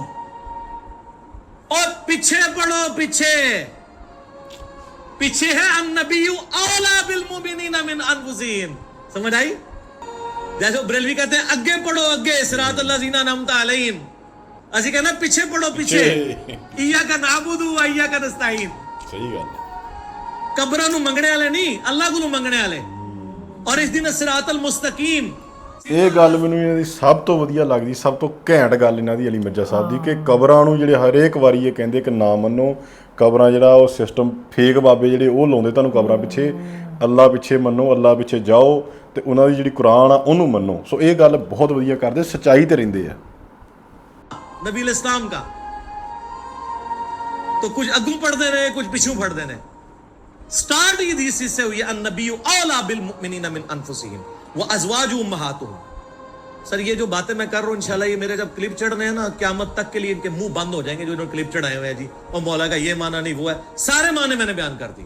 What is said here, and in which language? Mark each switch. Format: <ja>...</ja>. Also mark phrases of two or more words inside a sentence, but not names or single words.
<ur>اور پیچھے پڑھو، پیچھے ہے</ur> <ar>النبی اولا بالمؤمنین من انفسہم،</ar> <ur>سمجھ آئی؟ جیسے بریلوی کہتے ہیں اگے پڑھو، اگے</ur> <ar>صراط الذین انعمت علیہم،</ar> <pa>اسی کہنا</pa> <ur>پیچھے پڑھو، پیچھے</ur> <ar>ایاک نعبد و ایاک نستعین۔</ar> <pa>صحیح گل ہے، قبراں نو منگنے والے نہیں، اللہ کو منگنے والے۔</pa> <ur>اور اس دن</ur> <ar>صراط المستقیم،</ar> <pa>ਇਹ ਗੱਲ ਮੈਨੂੰ ਇਹਨਾਂ ਦੀ ਸਭ ਤੋਂ ਵਧੀਆ ਲੱਗਦੀ, ਸਭ ਤੋਂ ਘੈਂਟ ਗੱਲ ਇਹਨਾਂ ਦੀ ਅਲੀ ਮਿਰਜ਼ਾ ਸਾਹਿਬ ਦੀ, ਕਿ ਕਬਰਾਂ ਨੂੰ ਜਿਹੜੇ ਹਰੇਕ ਵਾਰੀ ਇਹ ਕਹਿੰਦੇ ਕਿ ਨਾ ਮੰਨੋ, ਕਬਰਾਂ ਜਿਹੜਾ ਉਹ</pa> <en>system fake</en> <pa>ਬਾਬੇ ਜਿਹੜੇ ਉਹ ਲਾਉਂਦੇ ਤੁਹਾਨੂੰ ਕਬਰਾਂ ਪਿੱਛੇ, ਅੱਲਾ ਪਿੱਛੇ ਮੰਨੋ, ਅੱਲਾ ਪਿੱਛੇ ਜਾਓ, ਤੇ ਉਹਨਾਂ ਦੀ ਜਿਹੜੀ ਕੁਰਾਨ ਆ ਉਹਨੂੰ ਮੰਨੋ। ਸੋ ਇਹ ਗੱਲ ਬਹੁਤ ਵਧੀਆ ਕਰਦੇ, ਸੱਚਾਈ ਤੇ ਰਹਿੰਦੇ ਆ।</pa> <ar>نبی الاسلام</ar> <ur>کا تو کچھ اگوں پڑھتے رہے کچھ پچھوں پڑھتے رہے۔ سٹارٹ یہ حدیث سے ہوئی</ur> <ar>النبی اولا بالمؤمنین من انفسہم وازواج امہاتہم۔</ar> <ur>سر یہ جو باتیں میں کر رہا ہوں انشاءاللہ یہ میرے جب کلپ چڑھنے ہیں نا قیامت تک کے لیے ان کے منہ بند ہو جائیں گے جو انہوں نے کلپ چڑھائے ہوئے ہیں جی اور مولا کا یہ معنی نہیں وہ ہے، سارے معنی میں نے بیان کر دی۔</ur>